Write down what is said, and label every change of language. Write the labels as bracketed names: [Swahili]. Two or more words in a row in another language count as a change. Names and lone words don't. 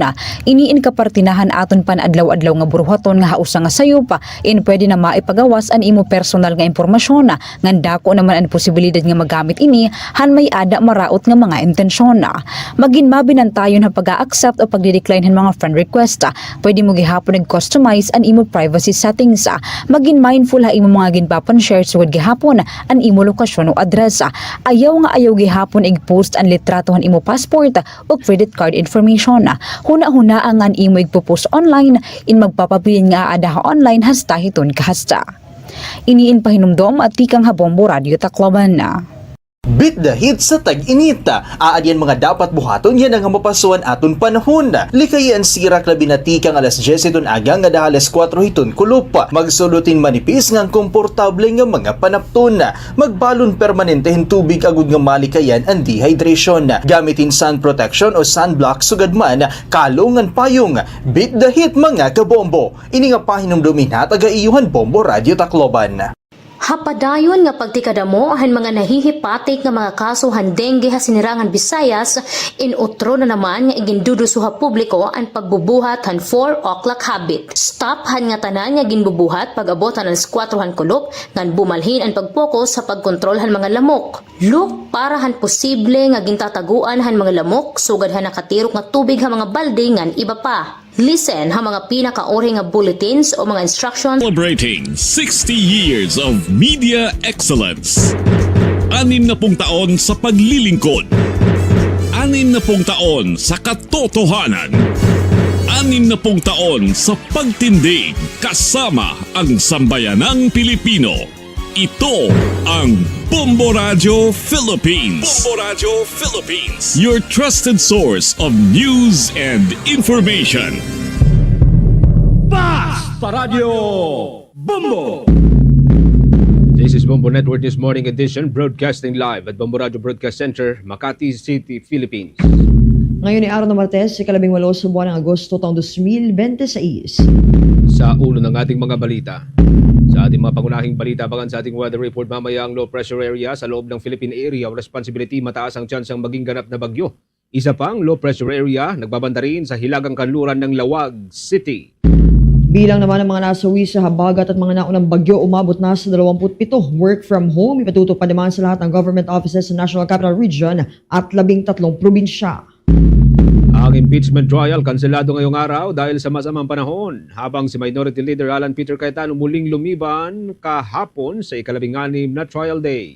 [Waray] Iniin kapartinahan aton panadlaw-adlaw nga buruhaton nga hausa nga sayop, in pwede na maipagawas an imo personal nga impormasyon. Ngan dako naman ang posibilidad nga magamit ini han may ada maraot nga mga intensyon. Maginmabinan tayo na pag-accept o pagdi-decline hin mga friend request. Pwede mo gihapon nag-customize an imo privacy settings. Magin mindful ha imo mga ginpapan shares with gihapon an imo lokasyon o adresa. Ayaw nga ayaw gihapon ig-post ang litratohan imo passport o credit card information. Huna-huna ang an imo igpo-post online in magpapabilin nga ada online hasta hiton kahasta. Iniin pahinumdom at tikang Bombo Radio Tacloban na. [English] Beat the heat sa tag-init. [Waray] Aadyan mga dapat buhaton yan ang mapasuan aton panahon. Likayan sirak labi na tikang alas 10 iton agang nga alas 4 hiton kulup. Magsulutin manipis ngang komportable nga mga panapton. Magbalon permanente hin tubig agud nga malikayan ang dehydration. Gamitin sun protection o sunblock sugadman kalungan payong. [English] Beat the heat mga kabombo. [Waray] Ini nga pahinumdumin ha taga-iyuhan Bombo Radio Tacloban. Hapadayon nga pagtikadamo han mga nahihipatik nga mga kaso han dengue ha sinirangan Visayas, inutro na naman nga iginduduso ha publiko ang pagbubuhat han [English] 4 o'clock habit. [Waray] Stop han nga tanan nga ginbubuhat pag-abot han 4 han kulop ngan bumalhin ang pagpokus sa pagkontrol han mga lamok. Look para han posible nga gintataguan han mga lamok sugad han nakatirok nga tubig ha mga balde ngan iba pa. Listen ha mga pinakauri nga bulletins o mga instructions. [English] Celebrating 60 years of media excellence. [Filipino] 60 taon sa paglilingkod. 60 taon sa katotohanan. 60 taon sa pagtindig kasama ang sambayanang Pilipino. Ito ang Bombo Radio Philippines. Bombo Radio Philippines. [English] Your trusted source of news and information. Basta Radio Bombo! This is Bombo Network This Morning Edition, broadcasting live at Bombo Radio Broadcast Center, Makati City, Philippines. [Filipino] Ngayon ay araw ng Martes, ikalabing 8 sa buwan ng Agosto taong 2026. Sa ulo ng ating mga balita. Sa ating mga pangunahing balita, abangan sa ating [English] weather report [Filipino] mamaya ang [English] low pressure area [Filipino] sa loob ng Philippine Area of Responsibility, mataas ang tsansang maging ganap na bagyo. Isa pang [English] low pressure area, [Filipino] nagbabanda rin sa hilagang kanluran ng Lawag City. Bilang naman ang mga nasawi sa habagat at mga naunang bagyo, umabot na sa 27. [English] Work from home, [Filipino] ipatutupad naman sa lahat ng [English] government offices [Filipino] sa National Capital Region at 13 probinsya. Ang [English] impeachment trial [Filipino] kanselado ngayong araw dahil sa masamang panahon, habang si Minority Leader Alan Peter Cayetano muling lumiban kahapon sa ika-16 na [English] trial day.